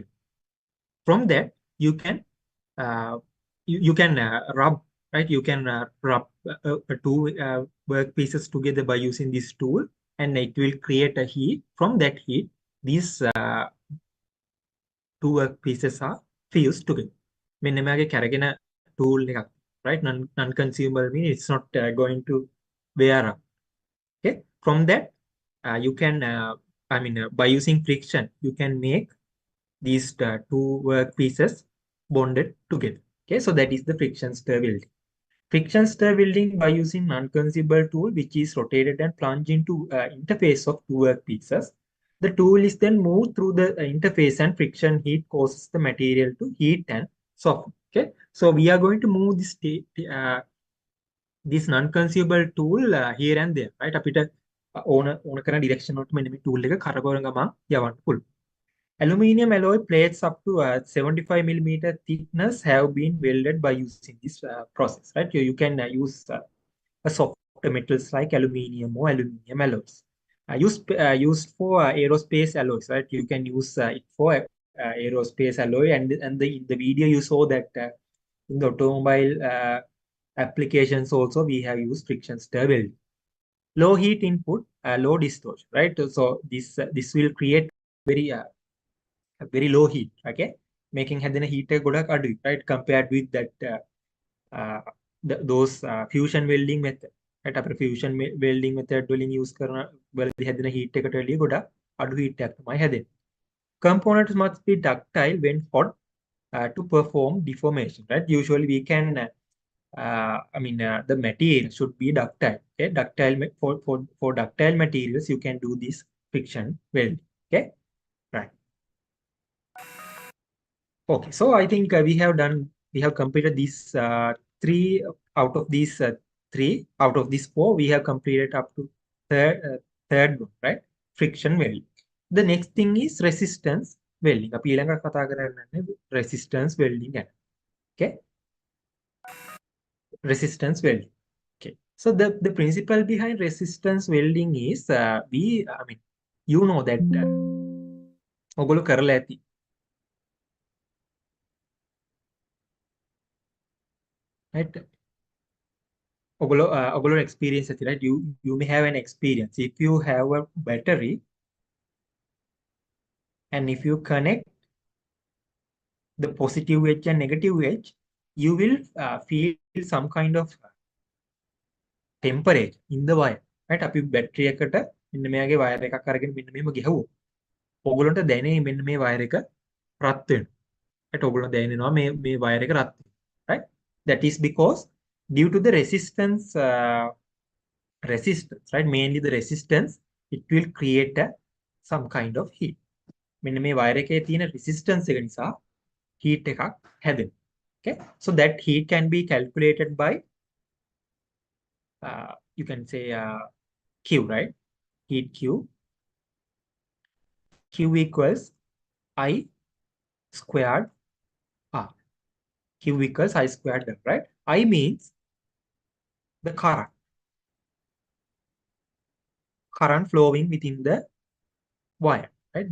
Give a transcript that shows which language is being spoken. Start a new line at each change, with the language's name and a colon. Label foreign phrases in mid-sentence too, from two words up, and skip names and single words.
English: From that you can rub, right? You can rub 2 work pieces together by using this tool, and it will create a heat. From that heat, these 2 work pieces are fused together.
Sinhala: මෙන්න මෙයාගේ කැරගෙන tool එකක්,
English: right? Non-consumable means it's not going to wear up. Okay, from that you can by using friction you can make these 2 work pieces bonded together. Okay, so that is the friction stir welding. Friction stir welding by using non-consumable tool, which is rotated and plunged into interface of 2 work pieces. The tool is then moved through the interface, and friction heat causes the material to heat and soften. Okay, so we are going to move this non-consumable tool here and there, right?
Sinhala: අපිට ඕන කරන direction වලට මෙන්න මේ tool එක කරකවන ගමන් යවන්න පුළුවන්.
English: Aluminium alloy plates up to 75 millimeter thickness have been welded by using this process, right? You can use a softer metals like aluminium or aluminium alloys. Used for aerospace alloys, right? You can use it for aerospace alloy, and in the video you saw that in the automobile applications also we have used friction stir welding. low heat input, low distortion, right? So this will create very very low heat, okay?
Sinhala: Making hadena heat එක ගොඩක් අඩුයි,
English: right? Compared with that those fusion welding method, right?
Sinhala: අපේ
English: fusion welding method
Sinhala: වලින් use කරන වලදී හැදෙන heat එකට වැඩිය ගොඩක් අඩු heat එකක් තමයි හැදෙන්නේ.
English: Components must be ductile when hot to perform deformation, right? Usually we can the material should be ductile. Okay, for ductile materials, you can do this friction welding. Okay, right. Okay, so I think we have completed these three out of these three out of these four. We have completed up to third one, right? Friction welding. The next thing is resistance welding.
Sinhala: අපි ඊළඟට කතා කරන්නේ
English: resistance welding
Sinhala: ගැන. Okay.
English: Resistance welding. Okay. So the principle behind resistance welding is you know that
Sinhala: ඔගොල්ලෝ කරලා ඇති.
English: Right?
Sinhala: ඔගොල්ලෝ experience ඇති,
English: right? You may have an experience. If you have a battery and if you connect the positive edge and negative edge, you will feel some kind of temperature in the wire, right?
Sinhala: අපි බැටරි එකට මෙන්න මෙයාගේ වයර් එකක් අරගෙන මෙන්න මෙහෙම ගහුවොත් ඔයගොල්ලන්ට දැනෙයි මෙන්න මේ වයර් එක රත් වෙනවා. right? ඔයගොල්ලෝ දැනෙනවා මේ වයර් එක රත් වෙනවා,
English: right? That is because due to the resistance, right? Mainly the resistance, it will create some kind of heat.
Sinhala: මෙන්න මේ වයර් එකේ තියෙන resistance එක නිසා heat එකක් හැදෙනවා.
English: Okay, so that heat can be calculated by you can say Q, right? Heat Q. Q equals I squared R. Q equals I squared R, right? I means the current flowing within the wire, right?